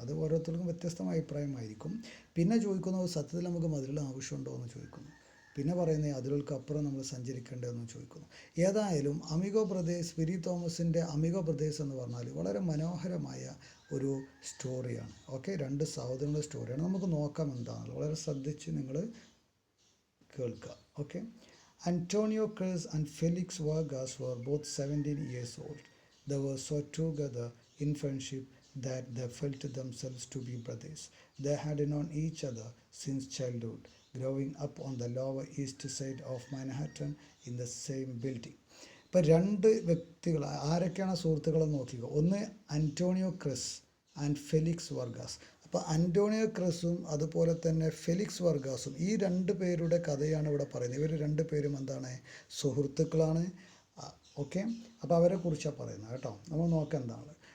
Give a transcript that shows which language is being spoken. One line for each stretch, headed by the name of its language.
Malayalam: അത് ഓരോരുത്തർക്കും വ്യത്യസ്തമായ അഭിപ്രായമായിരിക്കും. പിന്നെ ചോദിക്കുന്നത്, സത്യത്തിൽ നമുക്ക് മതിലുകൾ ആവശ്യമുണ്ടോ എന്ന് ചോദിക്കുന്നു. പിന്നെ പറയുന്നത് അതിരുകൾക്കപ്പുറം നമ്മൾ സഞ്ചരിക്കേണ്ടതെന്ന് ചോദിക്കുന്നു. ഏതായാലും അമിഗോ ബ്രദേഴ്സ്, വിരി തോമസിൻ്റെ അമിഗോ ബ്രദേഴ്സ് എന്ന് പറഞ്ഞാൽ വളരെ മനോഹരമായ ഒരു സ്റ്റോറിയാണ്. ഓക്കെ, രണ്ട് സഹോദരങ്ങളുടെ സ്റ്റോറിയാണ്. നമുക്ക് നോക്കാം എന്താണെന്ന്. വളരെ ശ്രദ്ധിച്ച് നിങ്ങൾ കേൾക്കുക. Okay.
English: Antonio Cruz and Felix Vargas were both 17 years old. They were so together in friendship that they felt themselves to be brothers. They had known each other since childhood, growing up on the Lower East Side of Manhattan in the same building.
Malayalam: ഇപ്പോൾ രണ്ട് വ്യക്തികൾ ആരൊക്കെയാണ് സുഹൃത്തുക്കളെന്ന് നോക്കിക്കോ. ഒന്ന് Antonio Chris and Felix Vargas. അപ്പോൾ Antonio ക്രിസും അതുപോലെ തന്നെ Felix വർഗാസും, ഈ രണ്ട് പേരുടെ കഥയാണ് ഇവിടെ പറയുന്നത്. ഇവർ രണ്ട് പേരും എന്താണ്, സുഹൃത്തുക്കളാണ്. ഓക്കെ, അപ്പോൾ അവരെ കുറിച്ചാണ് പറയുന്നത് കേട്ടോ. നമ്മൾ നോക്കാം എന്താണ്.